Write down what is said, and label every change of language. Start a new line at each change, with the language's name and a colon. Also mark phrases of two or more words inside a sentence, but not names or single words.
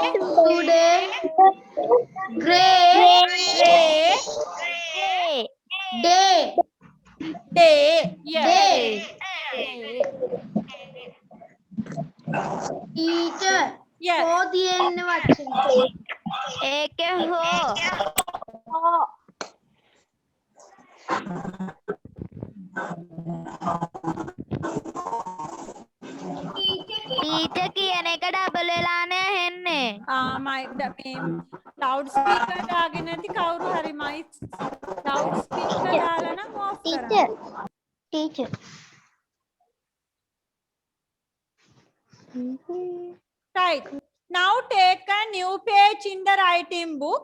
English: Today. Gray. Gray. Day. Day. Yes. Day. Day. Teacher. Yes.
Sinhala: හෝ තියෙන්න වචන. ඒකේ හෝ. Teacher කියන එක ඩබල් වෙලානේ ඇහෙන්නේ.
English: loud speaker
Sinhala: දාගෙන නැති කවුරු හරි මයික්
English: loud speaker
Sinhala: දාලා නම් ඔෆ් කරන්න.
English: Teacher. Right. Now take a new page in the writing book.